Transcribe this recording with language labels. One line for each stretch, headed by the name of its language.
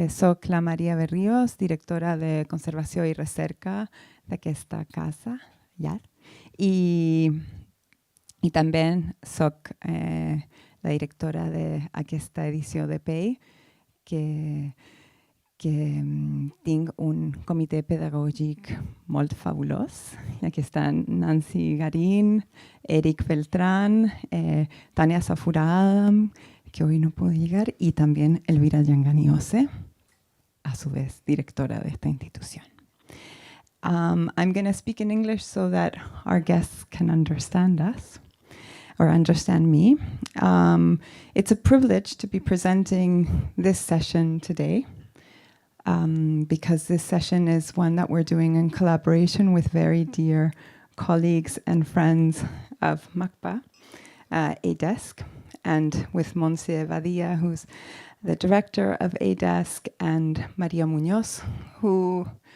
Catalan: Soc la María Berríos, directora de conservació i recerca d'aquesta casa, llar. I també soc la directora d'aquesta edició de PEI, que tinc un comitè pedagògic molt fabulós. I aquí estan
Spanish: Nancy Garín, Eric Beltrán, Tania Safurada, que hoy no pudo llegar, y también Elvira Yanganiose, a su vez directora de esta institución.
English: I'm going to speak in English so that our guests can understand us, or understand me. It's a privilege to be presenting this session today. Because this session is one that we're doing in collaboration with very dear colleagues and friends of MACBA, A-Desk, and with Montse Badia, who's the director of A-Desk, and Maria Muñoz, who